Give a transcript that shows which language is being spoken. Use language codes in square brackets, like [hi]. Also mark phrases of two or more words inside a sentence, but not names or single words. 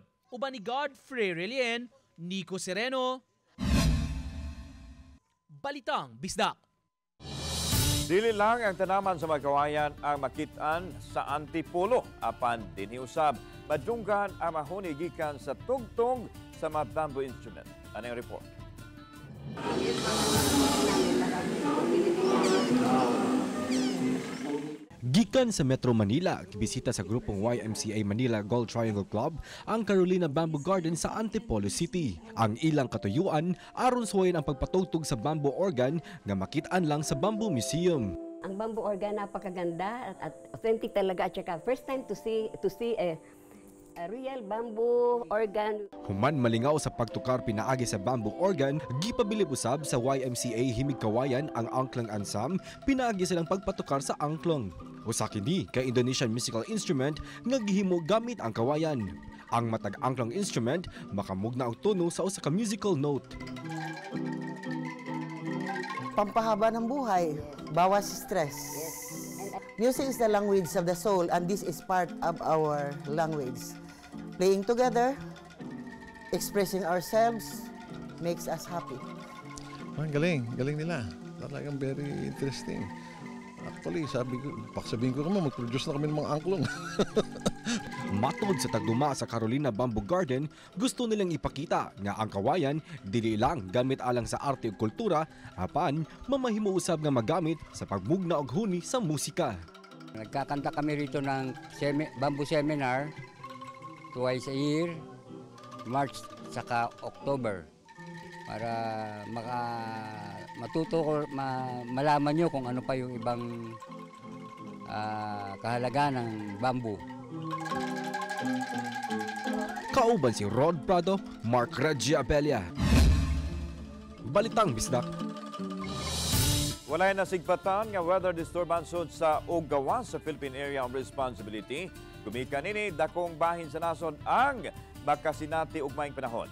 [ceb] Uban ni Godfrey Relien, Nico Sereno, Balitang Bisdak. Dili lang ang tanaman sa mga kawayan ang makitaan sa Antipolo. Apan diniusab, madunggan ang mahuni gikan sa tugtong sa mga [en] bamboo instrument. [tl] Ano yung report? [ceb] Gikan sa Metro Manila, bisita sa grupong YMCA Manila Gold Triangle Club ang Carolina Bamboo Garden sa Antipolo City. Ang ilang katuyuan aron suwayin ang pagpatugtog sa [en] bamboo organ [ceb] nga makitaan lang sa Bamboo Museum. [tl] Ang [en] bamboo organ [tl] napakaganda at authentic talaga at saka [en] first time to see a real bamboo organ. [ceb] Human malingaw sa pagtukar pinaagi sa [en] bamboo organ, [ceb] gipabilib usab sa YMCA Himig Kawayan ang angklang ansam, pinaagi silang pagpatukar sa angklong. Usa kini kay [en] Indonesian musical instrument [ceb] nga gihimo gamit ang kawayan. Ang matag angklong instrument makamugna og tono sa usa ka [en] musical note. [tl] Pampahaba ng buhay, bawas stress. [en] Music is the language of the soul and this is part of our language. Playing together, expressing ourselves, makes us happy. [tl] Ang galing nila. Talagang [en] very interesting. [tl] Actually, sabihin ko naman, mag-produce na kami ng mga angklong. [ceb] Matod sa tagduma sa Carolina Bamboo Garden, gusto nilang ipakita nga ang kawayan dili lang gamit alang sa arte ug kultura, apan mamahimo usab nga magamit sa pagmugna og huni sa musika. [tl] Nagkakanta kami rito ng [en] bamboo seminar twice a year, [tl] March saka October, para malaman nyo kung ano pa yung ibang kahalagaan ng bamboo. [ceb] Kauban si Rod Prado, Mark Reggie Abella. Balitang Bisdak. Walay nasigbatan nga [en] weather disturbance [ceb] sa Ugawa sa Philippine Area of Responsibility. Gumikan nini dakong bahin sa nasod ang makasinati ug maayong panahon.